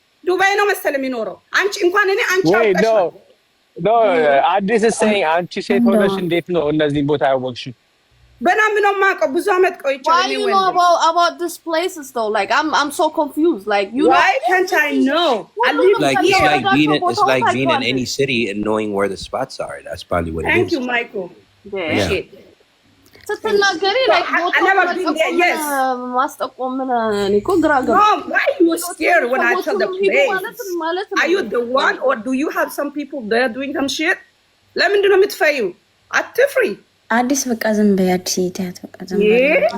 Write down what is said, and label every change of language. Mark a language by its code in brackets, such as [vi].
[am] ዱባይ ነው መሰለኝ የሚኖረው። አንቺ እንኳን እኔ አንቺ አውቀሽ ኖ አዲስ ሰይ አንቺ ሴት ሆነሽ እንዴት ነው እነዚህ ቦታ ያወቅሽ? በናም ነው ማቀው ብዙ አመት ቆይቻለሁ። [en] Why you know about this places though? Like I'm so confused. Like you why can't I know? It's like being in any city and knowing where the spots are. That's probably what it is. Thank you, Michael. Yeah. [am] ስትናገሪ like ማስጠቆም ምን እኔ እኮ ግራ ገባኝ። [en] Why you scared when I tell the place? Are you the one or do you have some people there doing some shit? [am] ለምንድን ነው የምትፈሪው? አትፍሪ። አዲስ በቃ ዝም በይ። አዲስ ይታት በቃ ዝም በይ።